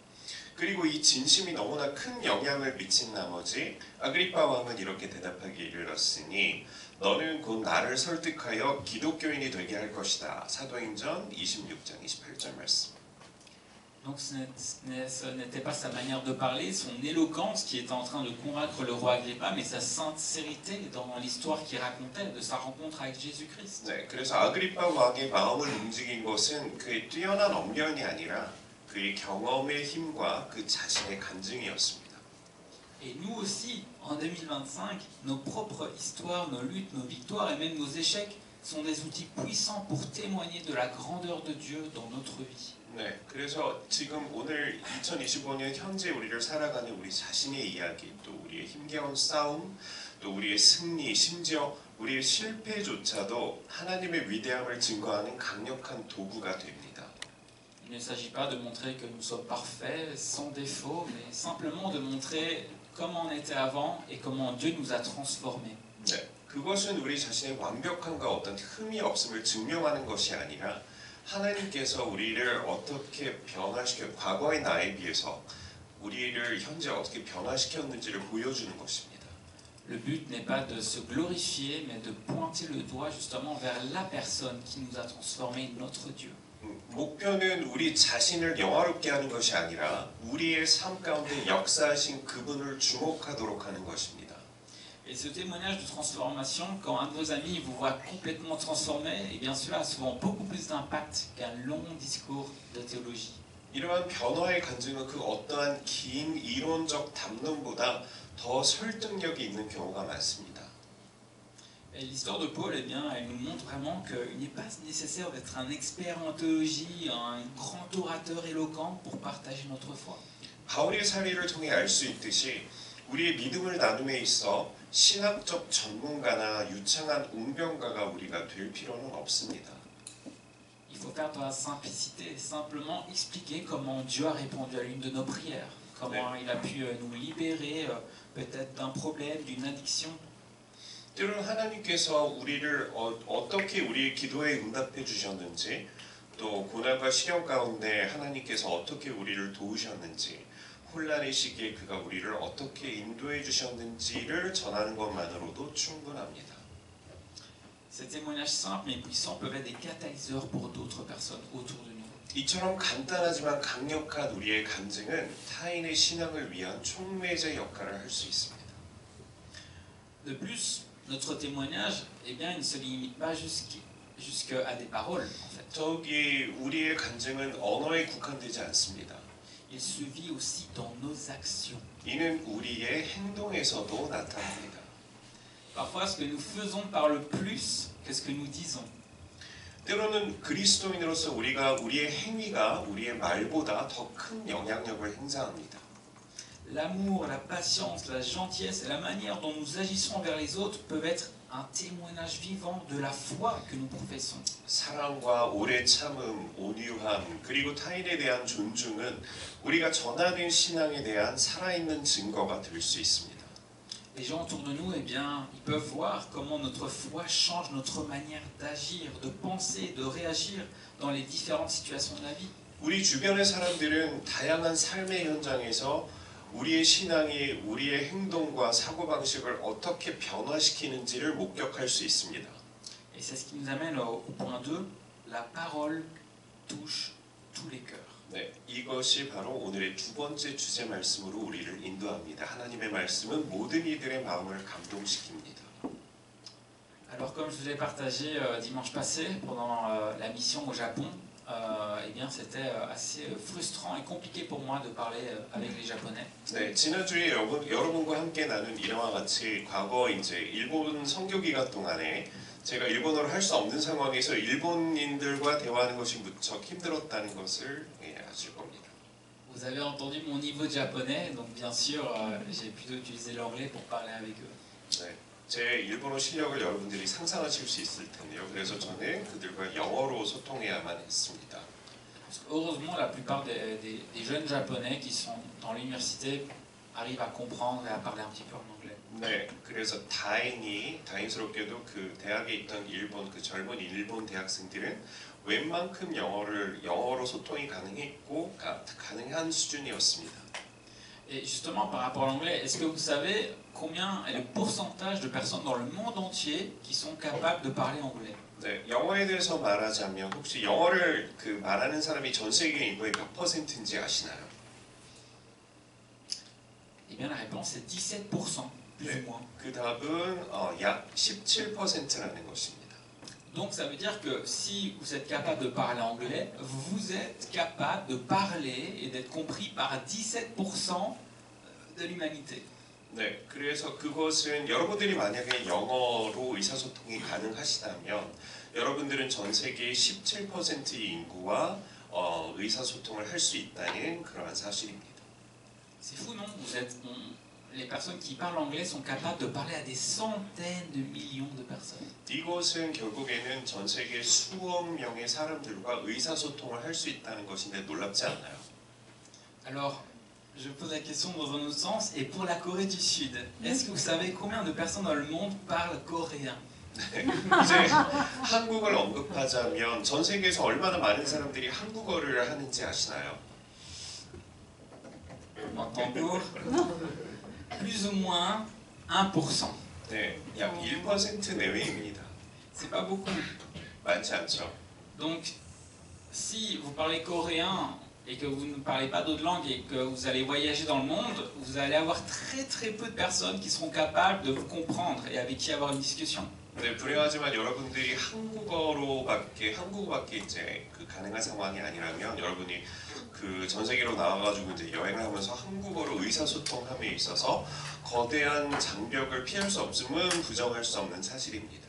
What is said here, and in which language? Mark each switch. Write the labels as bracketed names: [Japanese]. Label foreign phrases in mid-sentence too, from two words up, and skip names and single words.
[Korean] 그리고 이 진심이 너무나 큰 영향을 미친 나머지 아그리파 왕은 이렇게 대답하기 이르렀으니 너는 곧 나를 설득하여 기독교인이 되게 할 것이다. 사도행전 26장 28절 말씀. [French] Donc ce n'était pas sa manière de parler, son éloquence qui était en train de convaincre le roi Agrippa, mais sa sincérité dans l'histoire qu'il racontait de sa rencontre avec Jésus-Christ. [Korean] 네, 그래서 아그리파 왕의 마음을 움직인 것은 그의 뛰어난 언변이 아니라 그의 경험의 힘과 그 자신의 간증이었습니다. [French] Et nous aussi, en 2025, nos propres histoires, nos luttes, nos victoires et même nos échecs sont des outils puissants pour témoigner de la grandeur de Dieu dans notre vie. [Korean] 네, 그래서 지금 오늘 2025년 현재 우리를 살아가는 우리 자신의 이야기, 또 우리의 힘겨운 싸움, 또 우리의 승리, 심지어 우리의 실패조차도 하나님의 위대함을 증거하는 강력한 도구가 됩니다. [French] Il ne s'agit pas de montrer que nous sommes parfaits, sans défaut, mais simplement de montrer comment on était avant et comment Dieu nous a transformés. [Korean] 네, 그것은 우리 자신의 완벽함과 어떤 흠이 없음을 증명하는 것이 아니라 하나님께서 우리를 어떻게 변화시켜 과거의 나에 비해서 우리를 현재 어떻게 변화시켰는지를 보여주는 것입니다. [French] Le but n'est pas de se glorifier, mais de pointer le doigt justement vers la personne qui nous a transformés, notre Dieu. [Korean] 목표는 우리 자신을 영화롭게 하는 것이 아니라 우리의 삶 가운데 역사하신 그분을 주목하도록 하는 것입니다. [French] Et ce témoignage de transformation, quand un de vos amis vous voit complètement transformé, eh bien cela a souvent beaucoup plus d'impact qu'un long discours de théologie. [Korean] 이러한 변화의 간증은 그 어떠한 긴 이론적 담론보다 더 설득력이 있는 경우가 많습니다. [French] Et l'histoire de Paul, eh bien, elle nous montre vraiment qu'il n'est pas nécessaire d'être un expert en théologie, un grand orateur éloquent pour partager notre foi. [Korean] 바울의 사례를 통해 알 수 있듯이 우리의 믿음을 나눔에 있어 신학적 전문가나 유창한 웅변가가 우리가 될 필요는 없습니다. [French] Il faut faire dans la simplicité, simplement expliquer comment Dieu a répondu à l'une de nos prières, comment il a pu nous libérer peut-être d'un problème, d'une addiction. [Korean] 때로는 하나님께서 우리를 어떻게 우리의 기도에 응답해 주셨는지, 또 고난과 시련 가운데 하나님께서 어떻게 우리를 도우셨는지, 혼란의 시기에 그가 우리를 어떻게 인도해 주셨는지를 전하는 것만으로도 충분합니다. [French] Ces témoignages simples mais puissants peuvent être des catalyseurs pour d'autres personnes autour de nous. [Korean] 이처럼 간단하지만 강력한 우리의 간증은 타인의 신앙을 위한 촉매제 역할을 할 수 있습니다. [French] De plus, notre témoignage, eh bien, il ne se limite pas jusqu'à des paroles, en fait. [Korean] 저기 우리의 간증은 언어에 국한되지 않습니다. [French] Il se vit aussi dans nos actions. [Korean] 이는 우리의 행동에서도 나타납니다. [French] Parfois, ce que nous faisons parle plus que ce que nous disons. [Korean] 때로는 그리스도인으로서 우리의 행위가 우리의 말보다 더 큰 영향력을 행사합니다. [French] L'amour, la patience, la gentillesse et la manière dont nous agissons envers les autres peuvent être un témoignage vivant de la foi que nous professons. [Korean] 사랑과 오래 참음, 온유함, 그리고 타인에 대한 존중은 우리가 전하는 신앙에 대한 살아있는 증거가 될 수 있습니다. [French] Les gens autour de nous, eh bien, ils peuvent voir comment notre foi change notre manière d'agir, de penser, de réagir dans les différentes situations de la vie. [Korean] 우리 주변의 사람들은 다양한 삶의 현장에서 우리의 신앙이 우리의 행동과 사고방식을 어떻게 변화시키는지를 목격할 수 있습니다. [French] Et c'est ce qui nous amène au point 2, la parole touche tous les cœurs. [Korean] 네, 이것이 바로 오늘의 두 번째 주제 말씀으로 우리를 인도합니다. 하나님의 말씀은 모든 이들의 마음을 감동시킵니다. [French] Alors comme je vous ai partagé dimanche passé pendant la mission au Japon, eh bien c'était assez frustrant et compliqué pour moi de parler avec les Japonais. [Korean] 네, 지난주에 여러분과 함께 나눈 이와 같이 과거 이제 일본 선교 기간 동안에 제가 일본어를 할 수 없는 상황에서 일본인들과 대화하는 것이 무척 힘들었다는 것을 아실 겁니다. [French] Vous avez entendu mon niveau de japonais, donc bien sûr j'ai plutôt utilisé l'anglais pour parler avec eux. [Korean] 네, 제 일본어 실력을 여러분들이 상상하실 수 있을 텐데요. 그래서 저는 그들과 영어로 소통해야만 했습니다. [French] Heureusement, la plupart des jeunes japonais qui sont dans l'université arrivent à comprendre et à parler un petit peu en anglais. [Korean] 네, 그래서 다행스럽게도 그 대학에 있던 그 젊은 일본 대학생들은 웬만큼 영어로 소통이 가능했고 가능한 수준이었습니다. [French] Et justement, par rapport à l'anglais, est-ce que vous savez combien est le pourcentage de personnes dans le monde entier qui sont capables de parler anglais? [Korean] 네, 영어에 대해서 말하자면 혹시 영어를 말하는 사람이 전 세계 인구의 몇 %인지 아시나요? [French] Eh bien, la réponse est 17%, plus ou moins. [Korean] 그 답은 약 17%라는 것입니다. [French] Donc, ça veut dire que si vous êtes capable de parler anglais, vous êtes capable de parler et d'être compris par 17% de l'humanité. [Korean] 네, 그래서 그것은 여러분들이 만약에 영어로 의사소통이 가능하시다면 여러분들은 전 세계의 17%의 인구와 의사소통을 할 수 있다는 그러한 사실입니다. [French] C'est fou, non? Les personnes qui parlent anglais sont capables de parler à des centaines de millions de personnes. [Korean] 이것은 결국에는 전 세계 수억 명의 사람들과 의사소통을 할 수 있다는 것인데 놀랍지 않나요? [French] Alors, je pose la question dans un autre sens, et pour la Corée du Sud, est-ce que vous savez combien de personnes dans le monde parlent coréen? [Korean] 네, 이제 한국을 언급하자면 전 세계에서 얼마나 많은 사람들이 한국어를 하는지 아시나요? [French] Tambour, plus ou moins 1%. [Korean] 네, 약 1% 내외입니다. [French] C'est pas beaucoup. [Korean] 많지 않죠. [French] Donc, si vous parlez coréen et que vous ne parlez pas d'autres langues et que vous allez voyager dans le monde, vous allez avoir très peu de personnes qui seront capables de vous comprendre et avec qui avoir une discussion. [Korean] 네, 불행하지만 여러분들이 한국어밖에 이제 가능한 상황이 아니라면 여러분이 전 세계로 나와가지고 이제 여행을 하면서 한국어로 의사소통함에 있어서 거대한 장벽을 피할 수 없음은 부정할 수 없는 사실입니다.